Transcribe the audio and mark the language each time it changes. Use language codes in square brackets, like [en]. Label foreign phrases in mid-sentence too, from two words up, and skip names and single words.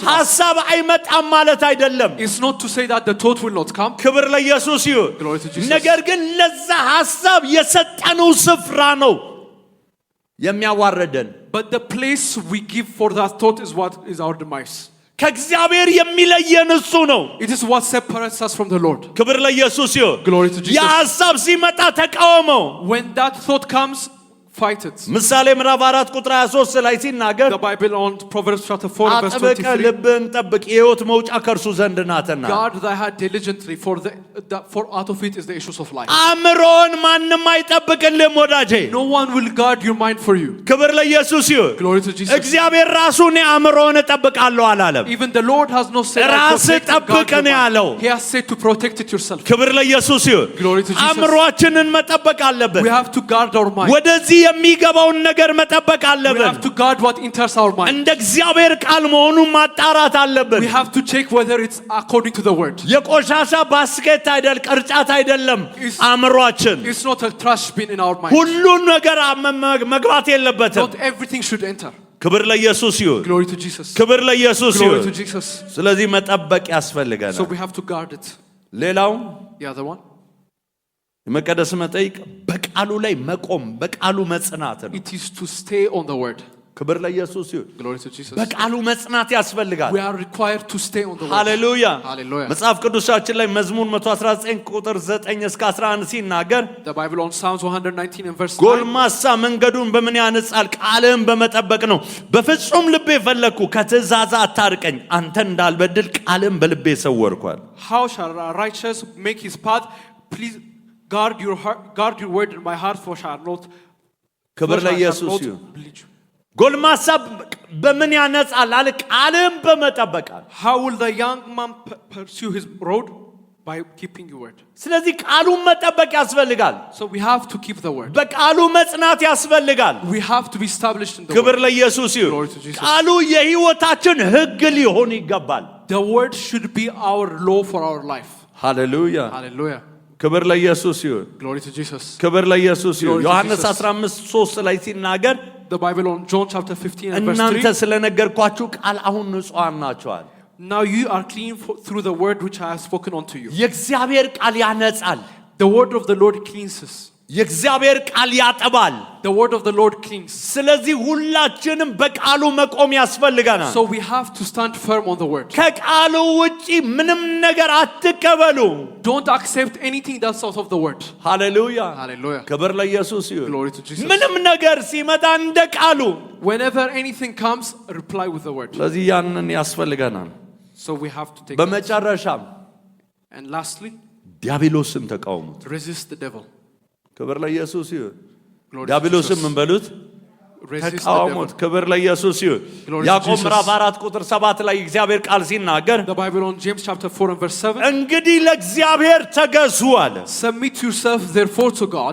[am] ሐሳብ አይመጣም ማለት አይደለም። [en] It's not to say that the thought will not come. [am] ክብር ለኢየሱስ ይሁን። [en] Glory to Jesus. [am] ነገር ግን ለዛ ሐሳብ የሰጠነው ስፍራ ነው የሚያዋርደን። [en] But the place we give for that thought is what is our demise. [am] ከእግዚአብሔር የሚለየን እሱ ነው። [en] It is what separates us from the Lord. [am] ክብር ለኢየሱስ ይሁን። [en] Glory to Jesus. [am] የሐሳብ ሲመጣ ተቃወመው። [en] When that thought comes, fight it. [am] ምሳሌ ምዕራፍ 4 ቁጥር 23 ላይ ሲናገር [en] The Bible on Proverbs chapter 4 verse [am] አጥብቀህ [en] 23. [am] ልብህን ጠብቅ የሕይወት መውጫ ከእርሱ ዘንድ ናትና። [en] Guard thy heart diligently, for out of it is the issues of life. [am] አእምሮን ማንም አይጠብቅልህም ወዳጄ። [en] No one will guard your mind for you. [am] ክብር ለኢየሱስ ይሁን። [en] Glory to Jesus. [am] እግዚአብሔር ራሱ እኔ አእምሮን እጠብቃለሁ አላለም። [en] Even the Lord has not said [am] ራስህ ጠብቅ ነው ያለው። [en] He has said to protect it yourself. [am] ክብር ለኢየሱስ ይሁን። [en] Glory to Jesus. [am] አእምሮአችንን መጠበቅ አለብን። [en] We have to guard our mind. [am] ወደዚህ የሚገባውን ነገር መጠበቅ [en] We [am] አለብን። [en] have to guard what enters our mind. [am] እንደ እግዚአብሔር ቃል መሆኑን ማጣራት አለብን። [en] We have to check whether it's according to the word. [am] የቆሻሻ ባስኬት አይደል ቅርጫት አይደለም አእምሮአችን። [en] It's not a trash bin in our mind. [am] ሁሉን ነገር መግባት የለበትም። [en] Not everything should enter. [am] ክብር ለኢየሱስ ይሁን። [en] Glory to Jesus. [am] ክብር ለኢየሱስ [en] Glory [am] ይሁን። [en] to Jesus. [am] ስለዚህ መጠበቅ [en] So [am] ያስፈልገናል። [en] we have to guard it. [am] ሌላው [en] The other one, [am] የመቀደስ መጠይቅ በቃሉ ላይ መቆም በቃሉ መጽናት ነው። [en] it is to stay on the word. [am] ክብር ለኢየሱስ ይሁን። [en] Glory to Jesus. [am] በቃሉ መጽናት ያስፈልጋል። [en] We are required to stay on the word. [am] ሃሌሉያ። [en] Hallelujah. [am] መጽሐፍ ቅዱሳችን ላይ መዝሙር 119 ቁጥር 9 እስከ 11 ሲናገር [en] The Bible on Psalms 119 and verse 9. [am] ጎልማሳ መንገዱን በምን ያነጻል? ቃልህን በመጠበቅ ነው። በፍጹም ልቤ ፈለግኩ፣ ከትእዛዝ አታርቀኝ። አንተ እንዳልበድል ቃልህን በልቤ ሰወርኳል። [en] How shall a righteous make his path? Please guard your heart, guard your word in my heart, for shall not. [am] ክብር ለኢየሱስ ይሁን። ጎልማሳ በምን ያነጻል አለ? ቃልህን በመጠበቅ። [en] How will the young man pursue his road? By keeping your word. [am] ስለዚህ ቃሉን መጠበቅ ያስፈልጋል። [en] So we have to keep the word. [am] በቃሉ መጽናት ያስፈልጋል። [en] We have to be established in the [am] ክብር [en] word. [am] ለኢየሱስ ይሁን። [en] Glory to Jesus. [am] ቃሉ የሕይወታችን ሕግ ሊሆን ይገባል። [en] The word should be our law for our life. [am] ሃሌሉያ። [en] Hallelujah. [am] ክብር ለኢየሱስ ይሁን። [en] Glory to Jesus. [am] ክብር ለኢየሱስ ይሁን። [en] Glory to [am] ዮሐንስ [en] Jesus. [am] 15:3 ላይ ሲናገር [en] The Bible on John chapter 15 and verse [am] እናንተ [en] 3. [am] ስለነገርኳችሁ ቃል አሁን ንጹሐን ናችኋል። [en] Now you are clean through the word which I have spoken unto you. [am] የእግዚአብሔር ቃል ያነጻል። [en] The word of the Lord cleanses. [am] የእግዚአብሔር ቃል ያጠባል። [en] The word of the Lord cleans. [am] ስለዚህ ሁላችንም በቃሉ መቆም ያስፈልገናል። [en] So we have to stand firm on the word. [am] ከቃሉ ውጪ ምንም ነገር አትቀበሉ። [en] Don't accept anything that's out of the word. [am] ሃሌሉያ። [en] Hallelujah. [am] ክብር ለኢየሱስ ይሁን። [en] Glory to Jesus. [am] ምንም ነገር ሲመጣ እንደ ቃሉ። [en] Whenever anything comes, reply with the word. [am] ስለዚህ ያንን ያስፈልገናል። [en] So we have to take it. [am] በመጨረሻም [en] And lastly, [am] ዲያብሎስን ተቃውሙት። [en] resist the devil. [am] ክብር ለኢየሱስ ይሁን። [en] Glory to [am] ዲያብሎስን [en] Jesus. [am] ምን በሉት? [en] Resist the [am] ተቃውሙት። [en] devil. [am] ክብር ለኢየሱስ ይሁን። [en] Glory to [am] ያዕቆብ [en] Jesus. [am] ምዕራፍ 4 ቁጥር 7 ላይ እግዚአብሔር ቃል ሲናገር [en] The Bible on James chapter 4 and verse 7. [am] እንግዲህ ለእግዚአብሔር ተገዙ አለ። [en] Submit yourself therefore to God.